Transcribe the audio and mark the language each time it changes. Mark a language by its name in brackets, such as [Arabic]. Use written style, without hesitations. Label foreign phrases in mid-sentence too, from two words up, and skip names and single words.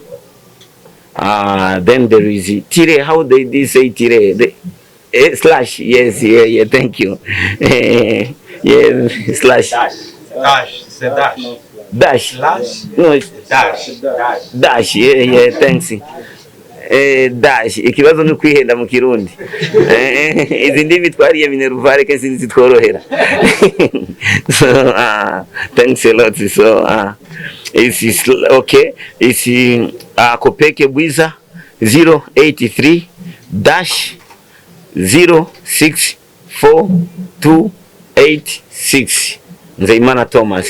[English] Then there is tire. How they say tire? Slash. Yes, yeah, thank you. Yeah, slash. Dash. Dash. Slash. No, it's dash. Yeah, thanks. Dash. [Rundi] Ikibazo ni kwihenda mu Kirundi. Izi ndimi twariye Minerval ke sinzi tworohera. [English] So thanks a lot. So it's okay. It's Kopeke Bwiza 083 dash 064286 Nzeyimana Thomas.